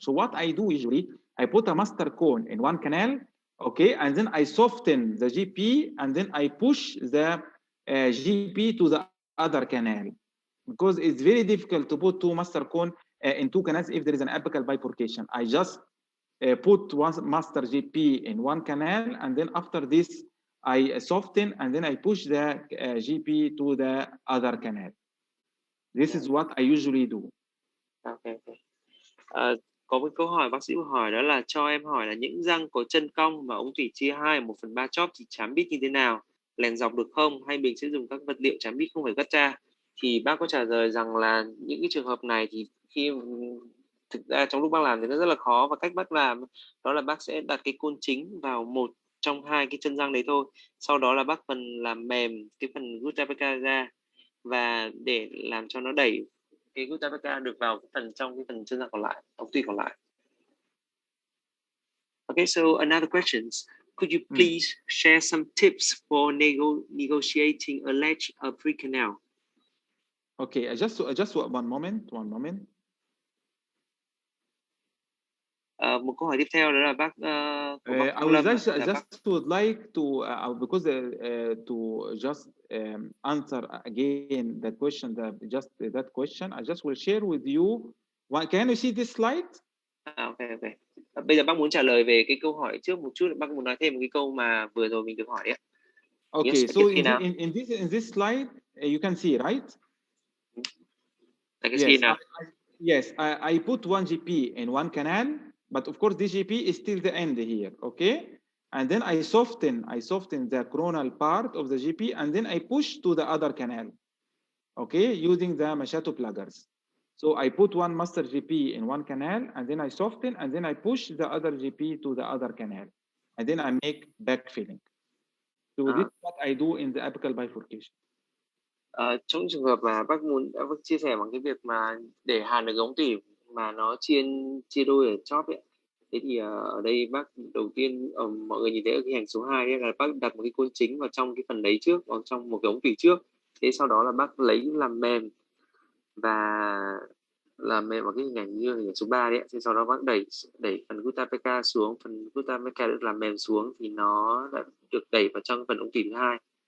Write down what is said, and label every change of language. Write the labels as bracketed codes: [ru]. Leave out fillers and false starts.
[en] So what I do usually, I put a master cone in one canal, okay, and then I soften the GP, and then I push the GP to the other canal, because it's very difficult to put two master cone in two canals if there is an apical bifurcation. I just put one master GP in one canal, and then after this, I soften, and then I push the GP to the other canal. This is what I usually do. Okay. [vi] Có một câu hỏi bác sĩ hỏi, đó là cho em hỏi là những răng có chân cong và ống tủy chia 2 1/3 chóp thì trám bít như thế nào? Lèn dọc được không? Hay mình sẽ dùng các vật liệu trám bít không phải cắt ra? Thì bác có trả lời rằng là những cái trường hợp này thì khi thực ra trong lúc bác làm thì nó rất là khó, và cách bác làm đó là bác sẽ đặt cái côn chính vào một trong hai cái chân răng đấy thôi. Sau đó là bác phần làm mềm cái phần gutta ra, và để làm cho nó đẩy cái gutta được vào cái phần trong cái phần chân răng còn lại, ống tủy còn lại. [en] Okay, so another questions. Could you please share some tips for negotiating a ledge of pre-canal? Okay, just one moment. [vi] Một câu hỏi tiếp theo đó là bác của bác [en] I just would like to because to just answer again that question, that question, I just will share with you. Can you see this slide? Okay. [vi] Bây giờ bác muốn trả lời về cái câu hỏi trước một chút, bác muốn nói thêm một cái câu mà vừa rồi mình được hỏi đấy. [en] Okay, yes, so in this slide you can see, right? I can see now. Yes, I put one GP in one canal, but of course this GP is still the end here, okay? And then I soften the coronal part of the GP, and then I push to the other canal, okay, using the Machado pluggers. So I put one master GP in one canal, and then I soften, and then I push the other GP to the other canal, and then I make backfilling. So this is what I do in the apical bifurcation. [vi] Trong trường hợp mà bác chia sẻ bằng cái việc mà để hàn được ống tủy mà nó chia đôi ở chóp ấy, thế thì ở đây bác đầu tiên mọi người nhìn thấy ở cái hành số 2 ấy là bác đặt một cái côn chính vào trong cái phần đấy trước, vào trong một cái ống tủy trước, thế sau đó là bác lấy làm mềm và làm mềm vào cái hình ảnh như hình ảnh số 3 đấy, thế sau đó bác đẩy phần gutta xuống, phần gutta được làm mềm xuống thì nó đã được đẩy vào trong phần ống tủy thứ hai.